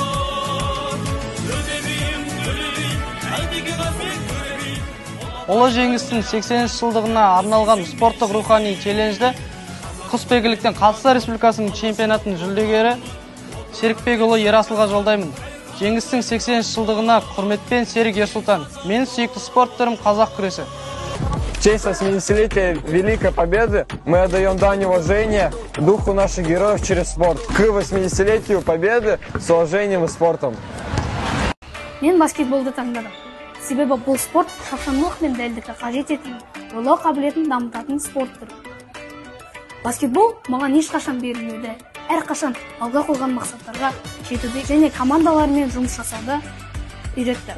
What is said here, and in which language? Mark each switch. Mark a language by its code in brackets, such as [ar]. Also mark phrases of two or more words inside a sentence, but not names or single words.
[kk] Ұлы жеңістің 80 жылдығына арналған спорттық рухани челленджді құсбегіліктен Қазақстан Республикасының чемпионатының жүлдегері Серікбекұлы Ерасылға жолдаймын. Жеңістің 80 жылдығына құрметпен Серік Ерсұлтан. Менің сүйікті спорт түрім қазақ күресі. [ru] В честь 80-летия Великой Победы мы отдаем дань уважения духу наших героев через спорт. К 80-летию Победы с уважением и спортом. [kk] Мен баскетболды таңдадым. Себебі бұл спорт шапшаңдылық пен дәлдікті қажет ететін, ойлау қабілетін дамытатын спорт түрі. Баскетбол маған ешқашан берілмеді. Әрқашан алға қойған мақсаттарға жетуді және командалармен жұмыс жасауды үйретті.